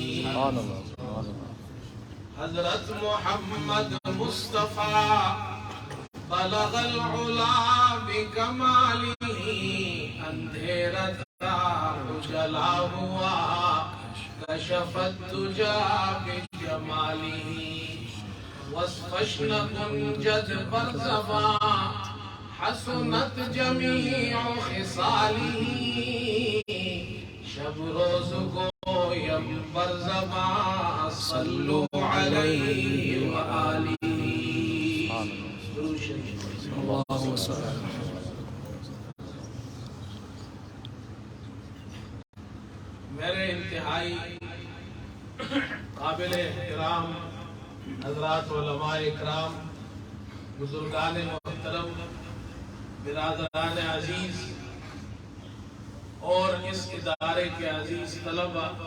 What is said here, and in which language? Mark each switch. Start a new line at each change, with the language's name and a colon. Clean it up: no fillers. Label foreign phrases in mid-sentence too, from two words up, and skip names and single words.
Arabic: حضرت محمد مصطفیٰ بلغ العلا بکمالہ.
Urdu: اندھیرا تھا اجلا ہوا
Arabic: کشف الدجا بجمالہ.
Persian: وصفش نکنجد برزبان
Arabic: حسنت جمیع خصالہ.
Persian: شب روز گویم برزبان
Arabic: صلو علیہ وآلہ. اللہم صلی اللہ.
Urdu: میرے انتہائی قابل احترام حضرات علماء اکرام، بزرگان محترم، برادران عزیز اور اس ادارے کے عزیز طلبہ،